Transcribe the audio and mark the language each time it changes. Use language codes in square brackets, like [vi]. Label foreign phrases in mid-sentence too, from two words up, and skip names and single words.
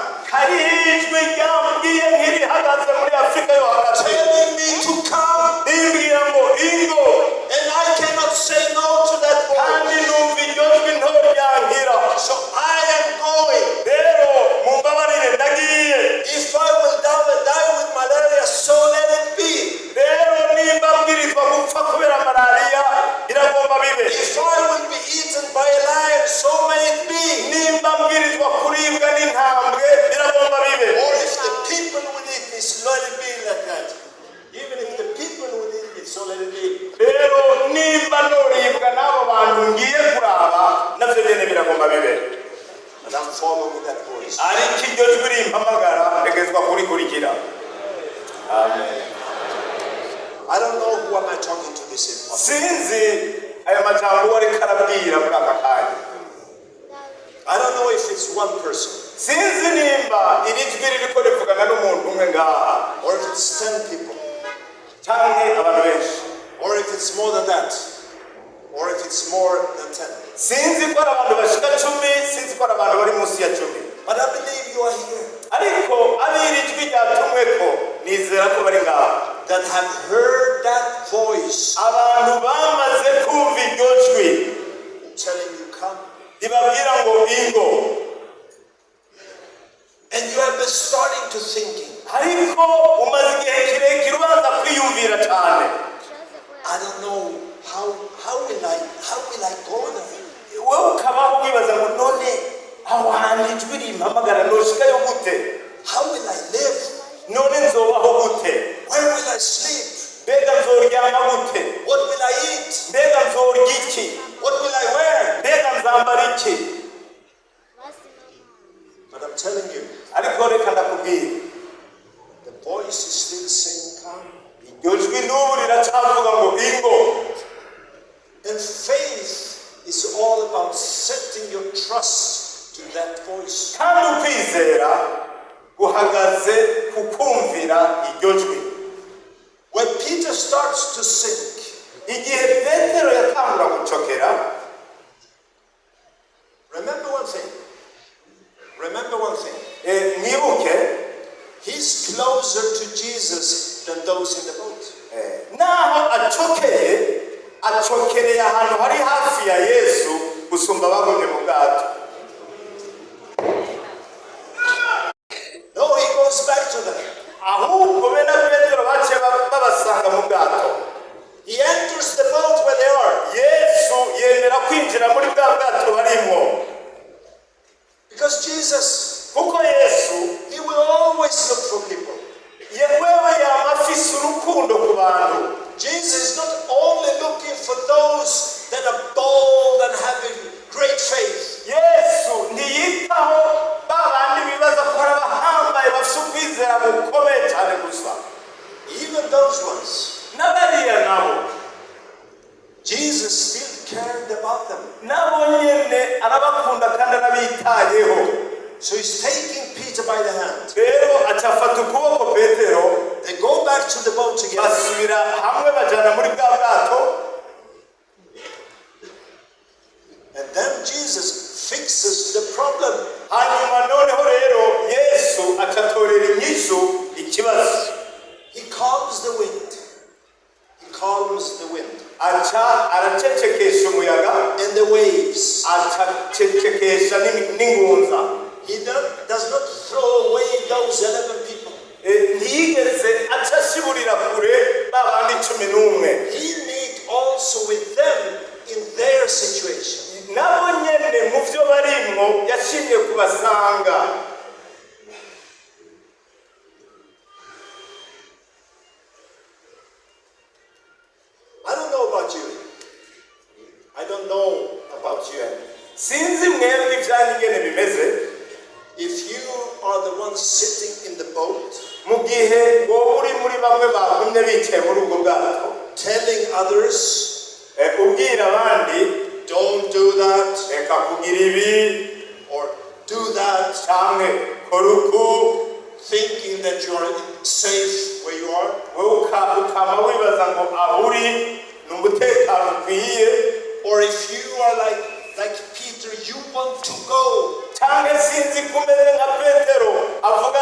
[rn] hari ijwi ryambwiye nk'irihagaze muri Afrika yo hagati [en] telling me to come, [rn] rimbwira ngo ingo, [en] and I cannot say no to that [rn] kandi [en] voice. [rn] numva iryo jwi ntoryankira. [en] So I am going. [rn] Rero mumbabarire ndagiye. [en] If I will die with malaria, so let it be. [rn] Rero nimba mbwirizwa gupfa kubera malariya biragomba bibe. [en] If I will be eaten by a lion, so may it be. [rn] Nimba mbwirizwa kuribwa n'intambwe biragomba bibe. [en] Or if the people will eat me, so let it be like that. Even if the people will eat me, so let it be. [rn] Rero nimba noribwa n'abo bantu ngiye kuraba navyo nyene biragomba bibe. [en] And I'm following that voice. [rn] Ariko iryo jwi rimpamagara ntegezwa kurikurikira. [en] Amen. I don't know who am I talking to this in. [rn] Sinzi aya majambo ariko arabwira muri aka kanya. [en] I don't know if it's one person [rn] Sinzi nimba iri jwi ririko rivugana n'umuntu umwe ngaha, [en] or if it's 10 people, [rn] canke abantu benshi, [en] or if it's more than that, or if it's more than 10. [rn] sinzi ko ari abantu bashika 10, sinzi ko ari abantu bari munsi ya 10. [en] But I believe you are here, [rn] Ariko abiri jwi ryatumweko nizera ko bari ngaha, [en] that have heard that voice [rn] abantu bamaze kumva iryo jwi [en] telling you come. [rn] ribabwira ngo ingo. [en] And you have been starting to thinking, [rn] Ariko umaze igihe kirekire ubanza kwiyumvira cyane. [en] I don't know how will I go there? [rn] Wowe ukabaho wibaza ngo none aho hantu ijwi rimpamagara noshikayo gute? [en] How will I live? [rn] None nzobaho gute? [en] Where will I sleep? [rn] Mbega nzoryama gute? [en] What will I eat? [rn] Mbega nzorya iki? [en] What will I wear? [rn] Mbega nzambara iki? [en] But I'm telling you, [rn] Ariko reka ndakubwira, [en] the voice is still saying come. [rn] iryo jwi n'ubu riracavuga ngo ingo. [en] And faith is all about setting your trust to that voice. [rn] Kandi ukwizera guhagaze kukumvira iryo jwi. [en] When Peter starts to sink, [rn] Igihe Petero yatangura gucokera, [en] remember one thing. Remember one thing. [rn] mwibuke [en] He's closer to Jesus than those in the boat. [rn] naho acokereye ahantu hari hafi ya Yesu gusumba abagomye mu bwato. [en] No, he goes back to them. [rn] Ahubwo be na Petero bace babasanga mu bwato. [en] He enters the boat where they are. [rn] Yesu yemera kwinjira muri bwa bwato barimo, [en] Because Jesus, [rn] kuko Yesu [en] he will always look for people. [rn] wewe yama afise urukundo ku bantu. [en] Jesus is not only looking for those that are bold and having great faith. [rn] Yesu ntiyitaho babandi bibaza ko ari abahambaye bafise ukwizera gukomeye cyane gusa. [en] Even those ones, [rn] N'abariya nabo [en] Jesus still cared about them. [rn] nabo nyene arabakunda kandi arabitayeho. [en] So he's taking Peter by the hand. [rn] Rero acafata ukuboko Petero, [en] They go back to the boat together. [rn] basubira hamwe bajana muri bwa bwato. [en] And then Jesus fixes the problem. [rn] Hanyuma noneho rero Yesu acatorera inyishu ikibazo. [en] He calms the wind. He calms the wind. [rn] Aca aracecekesha umuyaga, [en] And the waves. [rn] acecekesha n'ingunza. [en] He does not throw away those 11 people. [rn] Ntiyigeze acashiburira kure babandi 11. [en] He meet also with them in their situation. [rn] Nabo nyene mu vyo barimwo yashimye kubasanga. [en] I don't know about you. I don't know about you. [rn] Sinzi mwebwe ivyanyu ingene bimeze. [en] If you are the one sitting in the boat, [rn] Mu gihe wowe uri muri bamwe bagumye bicaye muri ubwo bwato, [en] telling others, [rn] ubwira abandi [en] don't do that, [rn] reka kugira ibi [en] or do that, [rn] canke kora uku, [en] thinking that you are safe where you are, [rn] wowe ukama wibaza ngo aho uri ni umutekano ukwiye. [en] or if you are like Peter, you want to go, [rn] Canke sinzi kumeze nka Petero